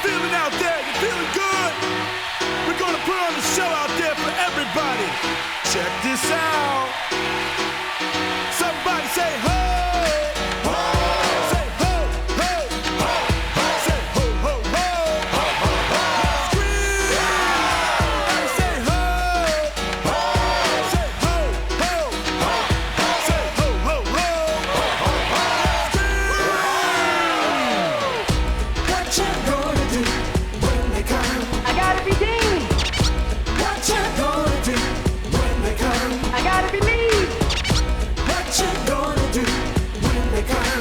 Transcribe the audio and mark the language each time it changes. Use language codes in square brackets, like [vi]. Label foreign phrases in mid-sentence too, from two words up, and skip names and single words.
[en] moving out there? You feeling good? We're gonna put on a show out there for everybody. Check this out. Somebody say ho! Ho! Say ho, ho, ho, ho. Say ho, ho, ho. Ho, ho, ho. Scream! Say ho! Ho! Say ho, ho, ho, ho. Say ho, ho, ho. Ho, ho, ho. Scream! What you gonna do when they come? I gotta be Dean. What you gonna do when they come? I gotta be me. What you gonna do when they come?